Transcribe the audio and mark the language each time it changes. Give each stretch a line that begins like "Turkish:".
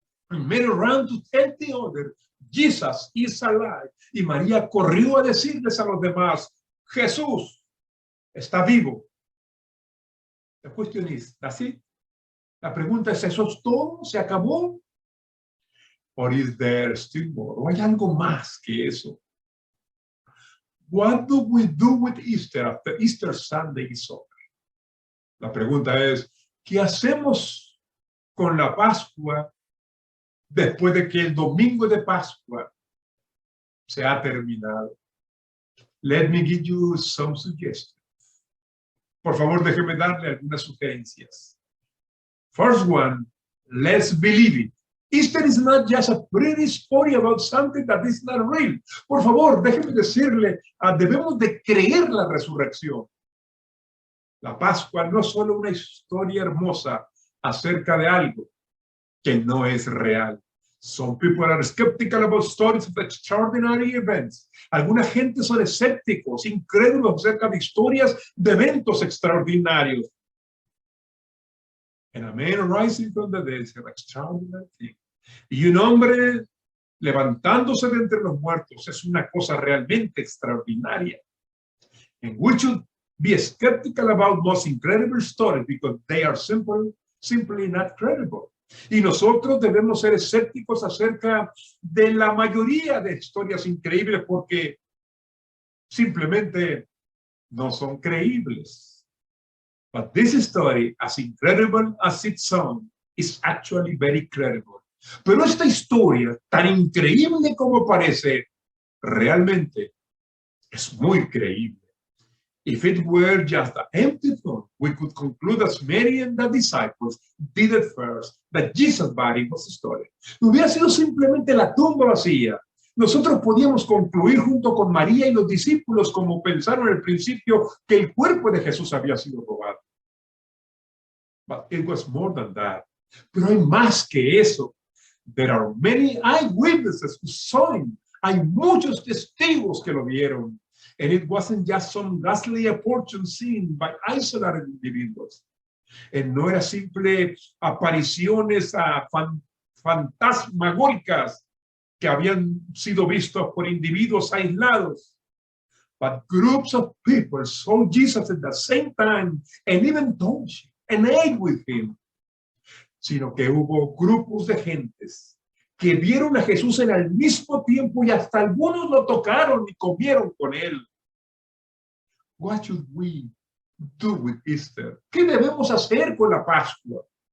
English: And Mary ran to tell the others, Jesus is alive.
Spanish: Y María corrió a decirles a los demás, Jesús está vivo. La cuestión es, ¿así? La pregunta es, ¿eso es todo? ¿Se acabó?
English: Or is there still more?
Spanish: ¿O hay algo más que eso?
English: What do we do with Easter after Easter Sunday is over?
Spanish: La pregunta es, ¿qué hacemos con la Pascua después de que el domingo de Pascua se ha terminado?
English: Let me give you some suggestions.
Spanish: Por favor, déjeme darle algunas sugerencias.
English: First one, let's believe it. Easter is not just a pretty story about something that is not real.
Spanish: Por favor, déjeme decirle, debemos de creer la resurrección. La Pascua no es solo una historia hermosa acerca de algo que no es real.
English: Some people are skeptical about stories of extraordinary events.
Spanish: Alguna gente son escépticos, incrédulos acerca de historias de eventos extraordinarios.
English: And a man rising from the dead is an extraordinary thing.
Spanish: Y un hombre levantándose de entre los muertos es una cosa realmente extraordinaria.
English: And we should be skeptical about most incredible stories because they are simply not credible.
Spanish: Y nosotros debemos ser escépticos acerca de la mayoría de historias increíbles porque simplemente no son creíbles.
English: But this story, as incredible as it sounds, is actually very credible.
Spanish: Pero esta historia, tan increíble como parece, realmente es muy creíble.
English: If it were just an empty tomb, we could conclude as Mary and the disciples did at first, that Jesus' body was stolen.
Spanish: Hubiera sido simplemente la tumba vacía. Nosotros podíamos concluir junto con María y los discípulos, como pensaron al principio, que el cuerpo de Jesús había sido robado.
English: But it was more than that.
Spanish: Pero hay más que eso.
English: There are many eyewitnesses who saw him
Spanish: Hay muchos testigos que lo vieron.
English: And it wasn't just some ghastly fortune seen by isolated individuals.
Spanish: No era simple apariciones fantasmagóricas que habían sido vistos por individuos aislados.
English: But groups of people saw Jesus at the same time and even touched and ate with him.
Spanish: Sino que hubo grupos de gentes que vieron a Jesús en el mismo tiempo y hasta algunos lo tocaron y comieron con él.
English: What should we do with Easter?
Spanish: ¿Qué debemos hacer con la Pascua?